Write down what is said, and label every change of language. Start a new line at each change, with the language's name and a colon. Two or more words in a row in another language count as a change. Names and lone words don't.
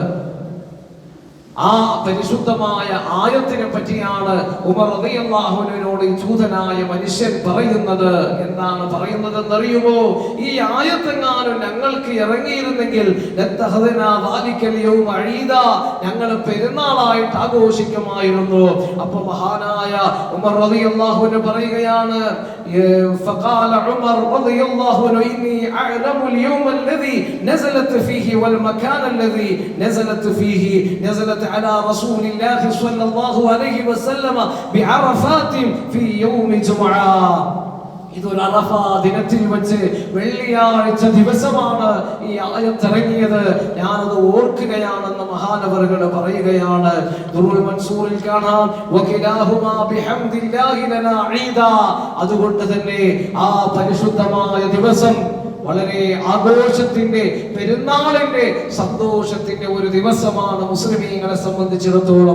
Malayalam: ആ പരിശുദ്ധമായ ആയത്തിനെ പറ്റിയാണ് ഉമർ
Arabic: رضي الله عنه
Malayalam: ഈ ജൂതനായ മനുഷ്യൻ പറയുന്നത്. എന്താണ് പറയുന്നത് എന്നറിയുമോ? ഈ ആയത്തെങ്ങാനും ഞങ്ങൾക്ക് ഇറങ്ങിയിരുന്നെങ്കിൽ ഞങ്ങൾ പെരുന്നാളായിട്ട് ആഘോഷിക്കുമായിരുന്നു. അപ്പൊ മഹാനായ ഉമർ
Arabic: رضي الله عنه
Malayalam: പറയുകയാണ്,
Arabic: فقال عمر رضي الله عنه إني أعلم اليوم الذي نزلت فيه والمكان الذي نزلت فيه نزلت على رسول الله صلى الله عليه وسلم بعرفات في يوم جمعة.
Malayalam: ഇതൊരു അറഫ ദിനത്തിൽ വെച്ച് വെള്ളിയാഴ്ച ദിവസമാണ് ഈ ആയത്ത് ഇറങ്ങിയത്. ഞാനത് ഓർക്കുകയാണെന്ന് മഹാനവറുകൾ പറയുകയാണ്. ദുറുൽ മൻസൂറിൽ കാണാം,
Arabic: وكلاهما بحمد الله لنا عيد.
Malayalam: അതുകൊണ്ട് തന്നെ ആ പരിശുദ്ധമായ ദിവസം വളരെ ആഘോഷത്തിന്റെ, പെരുന്നാളിന്റെ, സന്തോഷത്തിന്റെ ഒരു ദിവസമാണ് മുസ്ലിമീങ്ങളെ സംബന്ധിച്ചിടത്തോളം.